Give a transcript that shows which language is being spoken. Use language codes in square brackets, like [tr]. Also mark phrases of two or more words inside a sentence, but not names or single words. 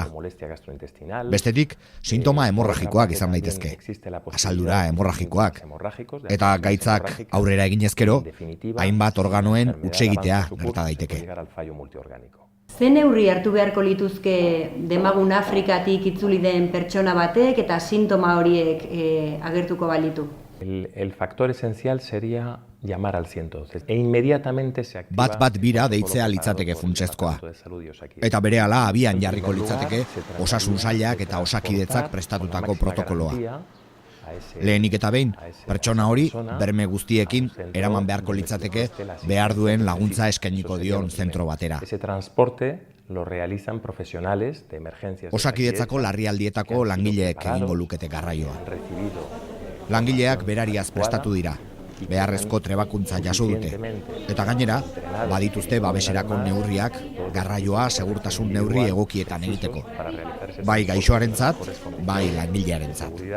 [eu] Bestetik, sintoma hemorragikoak izan daitezke, asaldura hemorragikoak, eta gaitzak aurrera eginezkero, hainbat organoen hutsegitea gerta daiteke. Ze neurri hartu beharko lituzke demagun Afrikatik itzuli den pertsona batek eta sintoma horiek agertuko balitu? [es] El factor esencial sería llamar al 112 e inmediatamente se activa [eu] bat bira deitzea litzateke funtsezkoa. Eta berehala abian jarriko litzateke osasun sailak eta osakidetzak prestatutako protokoloa. Lehenik eta behin, pertsona hori berme guztiekin eraman beharko litzateke behar duen laguntza eskainiko dion zentro batera. [es] Ese transporte lo realizan profesionales de emergencias. [eu] Osakidetzako larrialdietako langileek egingo lukete garraioa. Langileak berariaz prestatu dira, beharrezko trebakuntza jaso dute, eta gainera, badituzte babeserako neurriak garraioa segurtasun neurri egokietan egiteko, bai gaixoarentzat, bai langilearentzat.